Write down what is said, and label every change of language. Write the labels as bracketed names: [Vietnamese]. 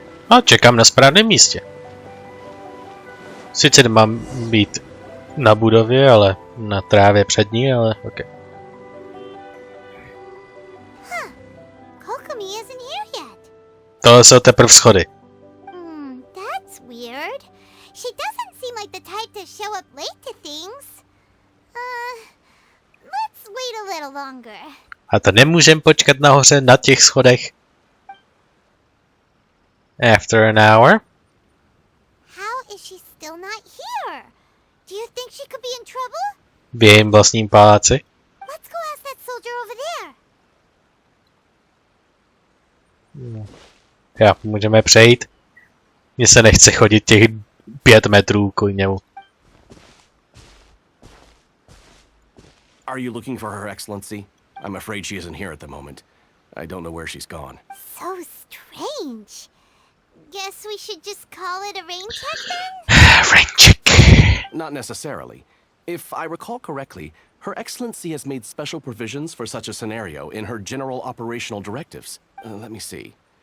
[Czech] No, čekám na správném místě. Sice nemám být na budově, ale na trávě před ní, ale ok. [English] Kokomi isn't here yet. [Czech] Tohle jsou teprve schody. [English] That's weird. She doesn't seem like the type to show up late to things. Let's wait a little longer. [Czech] A to nemůžem počkat nahoře na těch schodech. [English] After an hour. How is she still not here? Do you think she could be in trouble? [Czech] V jejím vlastním paláci. [English] Let's go ask that soldier over there. [Czech] Já, můžeme přejít. Mně se nechce chodit těch 5 metrů k němu. [English] Are you looking for Her Excellency? I'm afraid she isn't here at the moment. I don't know where she's gone. So strange. Guess we should just call it a rain check then? Rain check. Not necessarily. If I recall correctly, Her Excellency has made special provisions for such a scenario in her general operational directives. Let me see.